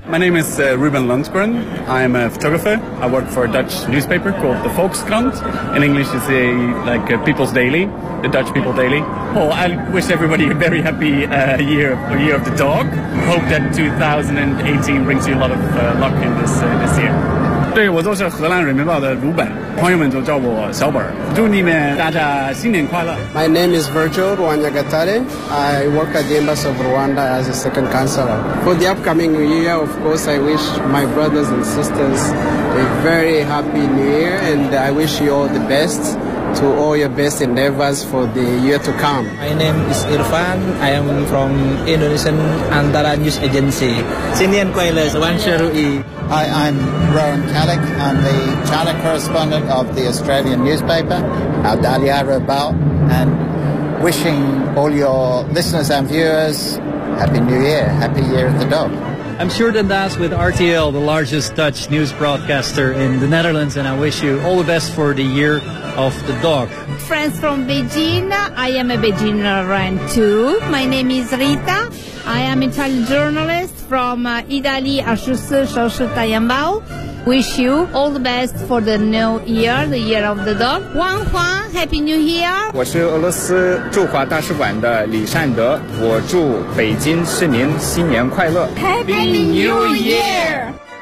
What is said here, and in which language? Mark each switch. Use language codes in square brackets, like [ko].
[en] My name is Ruben Lundgren. I'm a photographer. I work for a Dutch newspaper called the Volkskrant. In English, it's a, like a People's Daily, the Dutch People Daily. Oh, I wish everybody a very happy year of the dog. Hope that 2018 brings you a lot of luck in this year. [zh] 对我都是荷兰人民报的鲁本朋友们都叫我小本祝你们大家新年快乐 [en] My name is Virgil Rwanyagatare I work at the Embassy of Rwanda as a second counselor For the upcoming year of course I wish my brothers and sisters a very happy new year and I wish you all the bestto all your best endeavors for the year to come. My name is Irfan. I am from Indonesian Antara News Agency. [zh] 新年快乐，万事如意。 [en] Hi, I'm Rowan Kallick. I'm the China correspondent of the Australian newspaper, Dalia Rabao, and wishing all your listeners and viewers Happy New Year, Happy Year of the Dog. I'm Sjoerden Daas with RTL, the largest Dutch news broadcaster in the Netherlands, and I wish you all the best for the year of the dog. Friends from Beijing, I am a Beijing Ren too. My name is Rita. I am Italian journalist from Italy, Asciusse, Sciosse, Tayambao. Wish you all the best for the new year, the year of the dog. Wang Huan, Happy New Year. [zh] 我是俄罗斯驻华大使馆的李善德，我祝北京市民新年快乐。 [en] Happy New Year.